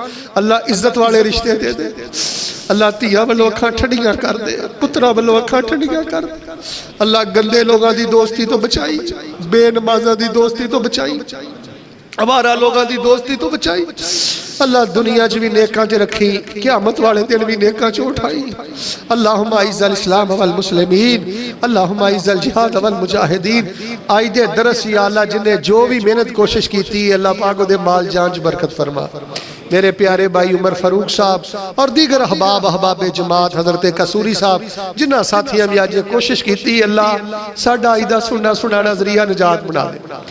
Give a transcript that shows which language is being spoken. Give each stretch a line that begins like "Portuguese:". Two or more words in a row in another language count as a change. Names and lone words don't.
Punjabi: اللہ عزت والے رشتے دے دے۔ اللہ دھیاں ولوں اکھاں ٹھنڈیاں کر دے، پتراں ولوں اکھاں ٹھنڈیاں کر دے. اللہ گندے لوگوں کی دوستی تو بچائی، بےنمازاں کی دوستی تو بچائی، آوارہ لوگوں کی دوستی تو بچائی. اللہ دنیا چ بھی نیکاں چ رکھی، قیامت والے دن بھی نیکاں چ اٹھائی.
Arabic: اللهم أعز الإسلام والمسلمين، اللهم أعز الجهاد والمجاهدين.
Punjabi: اج دے درس یا اللہ جنہاں جو بھی محنت کوشش کی اللہ پاک اوہدے مال جان چ برکت فرما. میرے پیارے بھائی عمر فاروق صاحب اور دیگر احباب احباب جماعت حضرت قصوری صاحب جنہاں ساتھیاں بھی اج کوشش کی، اللہ ساڈا اج دا سننا سنانا ذریعہ نجات بنا دے.